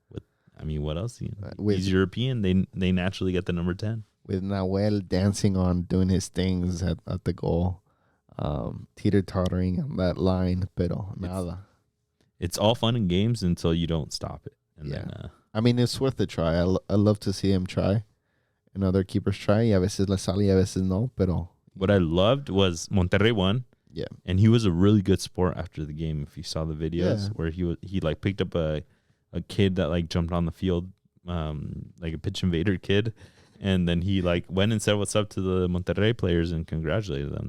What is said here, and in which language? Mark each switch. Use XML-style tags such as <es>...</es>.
<en>What else? He's European. They naturally get the number 10. With Nahuel dancing on, doing his things at the goal. Teeter-tottering on that line,</en> <es>pero nada.</es> <en>It's all fun and games until you don't stop it. And then, it's worth a try. I love to see him try. And other keepers try.</en> <es>Y a veces le sale, y a veces no, pero...</es> <en>What I loved was Monterrey won. Yeah. And he was a really good sport after the game. If you saw the videos where he picked up a kid that jumped on the field, like a pitch invader kid. And then he went and said what's up to the Monterrey players and congratulated them.</en>